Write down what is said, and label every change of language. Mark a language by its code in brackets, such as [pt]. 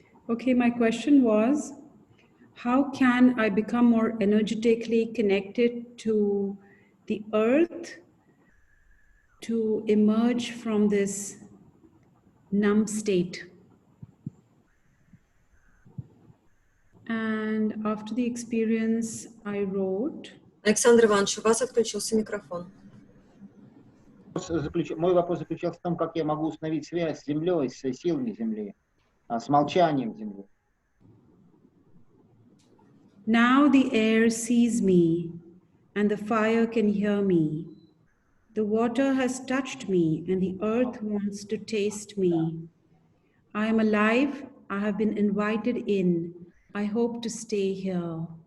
[en] Okay, my question was, how can I become more energetically connected to the earth to emerge from this numb state? And after the experience, I wrote. [ru] Александр Иванович, у вас отключился микрофон. Мой вопрос заключался в том, как я могу установить связь с Землей, с силами Земли, с молчанием Земли. [en] Now the air sees me, and the fire can hear me. The water has touched me, and the earth wants to taste me. I am alive. I have been invited in. I hope to stay here.